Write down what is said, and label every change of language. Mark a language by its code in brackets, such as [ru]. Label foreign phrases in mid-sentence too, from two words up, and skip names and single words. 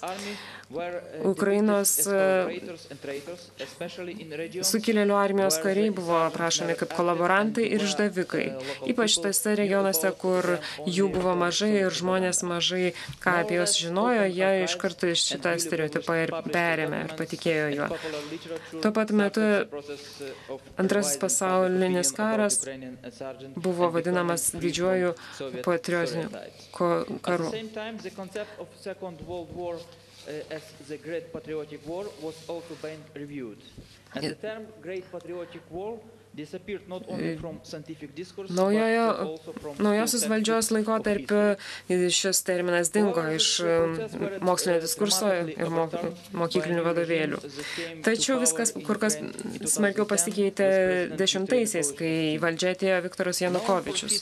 [lt] Ukrainos sukilėlių armijos kariai buvo aprašomi kaip kolaborantai ir išdavikai, ypač tose regionuose, kur jų buvo mažai ir žmonės mažai, ką apie juos žinojo, jie iš karto šitą stereotipą ir perėmė ir patikėjo juo. Tuo pat metu antrasis pasaulinis karas buvo vadinamas didžiuoju patriotiniu karu. [en] As the Great Patriotic War was also being reviewed. And the term Great Patriotic War disappeared not only from scientific discourse, [lt] Naujosios valdžios laikotarpiu šis terminas dingo iš mokslinio diskurso ir mokyklinių vadovėlių. Tačiau viskas kur kas smarkiau pasikeitė dešimtaisiais, kai į valdžią atėjo Viktoras Janukovyčius.